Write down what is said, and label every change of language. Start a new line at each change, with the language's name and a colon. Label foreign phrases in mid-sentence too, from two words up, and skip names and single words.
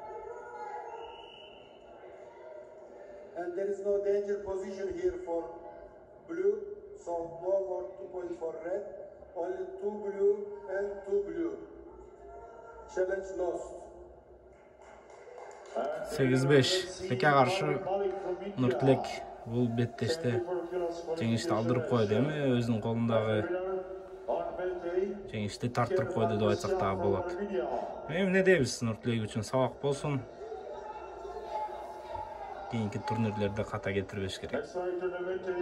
English: And there is no danger position here for blue, so no more 2 points for red, only 2 blue and 2 blue. Challenge lost.
Kyrgyz: 8-5 Теке каршы Нуртилек бул беттеште жеңишти алдырып койду, эми өзүнүн колундагы жеңишти тарттырып койду деп айтсак дагы болот. Эми эмне дейбиз, Нуртилек үчүн сабак болсун. Кийинки турнирлерде ката кетирбеш керек.